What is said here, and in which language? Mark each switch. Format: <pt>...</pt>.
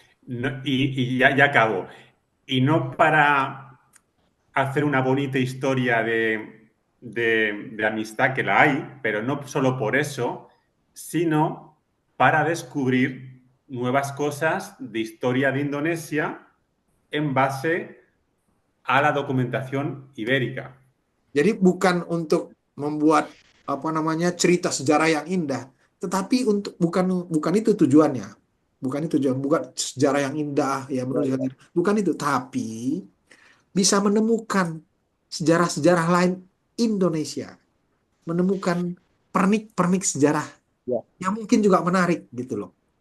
<es>No, y ya acabo. Y no para hacer una bonita historia de amistad, que la hay, pero no solo por eso, sino para descubrir nuevas cosas de historia de Indonesia en base a la documentación ibérica.</es> <id>Jadi bukan untuk membuat cerita sejarah yang indah, tetapi untuk bukan itu tujuannya. Bukan sejarah yang indah ya menurut bukan itu, tapi bisa menemukan sejarah-sejarah lain Indonesia, menemukan pernik-pernik sejarah yang mungkin juga menarik gitu loh.</id>